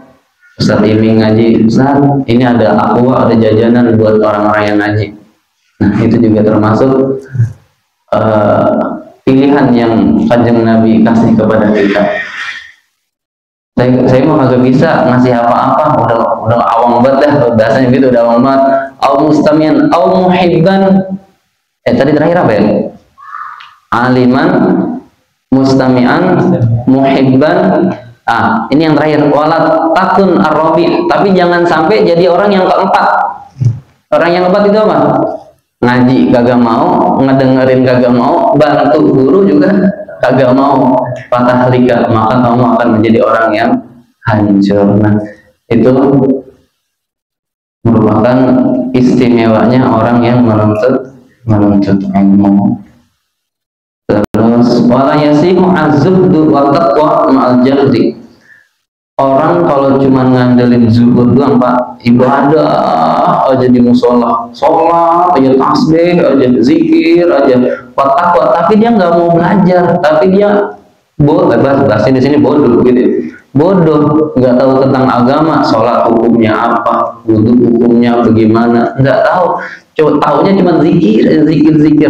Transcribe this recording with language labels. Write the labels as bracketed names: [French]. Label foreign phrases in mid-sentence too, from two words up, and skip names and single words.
[Indonesian] Ustaz ini ngaji, Ustaz ini ada aqua, ada jajanan buat orang-orang yang ngaji. Nah itu juga termasuk pilihan yang Kanjeng Nabi kasih kepada kita. Saya mau kagak bisa ngasih apa-apa, udah awam banget dah bahasanya gitu, udah awam banget. [Arabic] أو مستمعا أو محبا. [Indonesian] Tadi terakhir apa ya? [Arabic] عالما مستمعا محبا. [Indonesian] Ini yang terakhir. [Arabic] ولا تكن الرابع. [Indonesian] Tapi jangan sampai jadi orang yang keempat. Orang yang keempat itu apa? Ngaji kagak mau, ngedengerin kagak mau, bantu guru juga kagak mau, patah liga, maka kamu akan menjadi orang yang hancur. Nah, itu merupakan istimewanya orang yang menuntut ilmu. [Arabic] Terus ولا يصح الزهد والتقوى مع الجهد. [Indonesian] Orang kalau cuma ngandelin zuhud doang, Pak, ibadah aja di musola, sholat aja, tasbih aja, zikir aja, takwa, tapi dia nggak mau belajar, tapi dia bahasa di sini bodoh gitu, bodoh, nggak tahu tentang agama, sholat hukumnya apa, wudhu hukumnya bagaimana, nggak tahu, taunya cuma zikir.